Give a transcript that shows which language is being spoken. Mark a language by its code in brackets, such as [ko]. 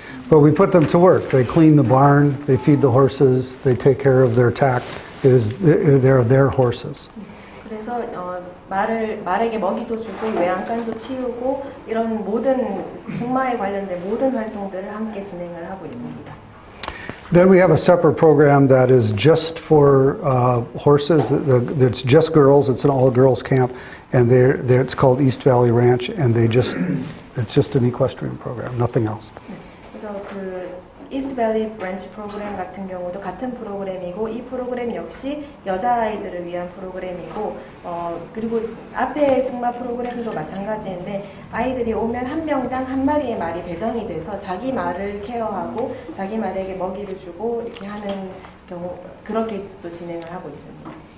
[en] But we put them to work. They clean the barn, they feed the horses, they take care of their tack. They're their horses. [ko] 그래서 말에게 먹이도 주고 외양간도 치우고 이런 모든 승마에 관련된 모든 활동들을 함께 진행을 하고 있습니다. [en] Then we have a separate program that is just for horses. It's just girls. It's an all-girls camp, and it's called East Valley Ranch, and it's just an equestrian program, nothing else. [ko] 그래서 그 이스트 밸리 브랜치 프로그램 같은 경우도 같은 프로그램이고 이 프로그램 역시 여자아이들을 위한 프로그램이고 그리고 앞에 승마 프로그램도 마찬가지인데 아이들이 오면 한 명당 한 마리의 말이 배정이 돼서 자기 말을 케어하고 자기 말에게 먹이를 주고 이렇게 하는 경우 그렇게 또 진행을 하고 있습니다.